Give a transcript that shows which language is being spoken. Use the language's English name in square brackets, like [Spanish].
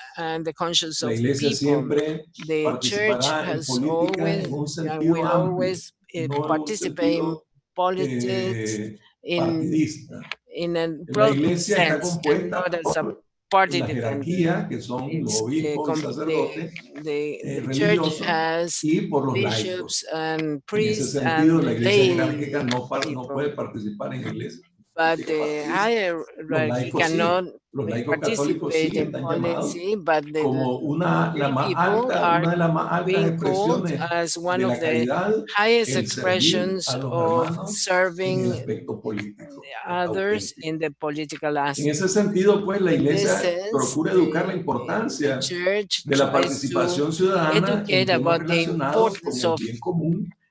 [English] And the conscience of the people. The church has always, and will always participate in politics in a broad sense, and not as a party defender. [Spanish] Que son los obispos, sacerdotes, [English] the church has bishops and priests and lay [Spanish] no puede participar en la iglesia. [English] But the hierarchy cannot participate in policy, but the people are being called as one of the highest expressions of serving others in the political aspect. [Spanish] En ese sentido, pues, la iglesia procura educar la importancia de la participación ciudadana en temas relacionados con el bien común,